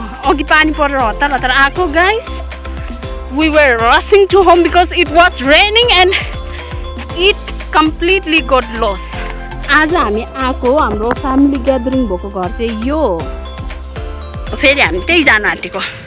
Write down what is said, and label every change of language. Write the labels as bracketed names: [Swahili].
[Nepali] अघि पानी परेर हतार हतार आएको guys. [English] We were rushing to home because it was raining and it completely got lost. [Nepali] आज हामी आएको हाम्रो फ्यामिली ग्यादरिङ भएको घर चाहिँ यो हो. फेरि हामी त्यही जान आँटेको.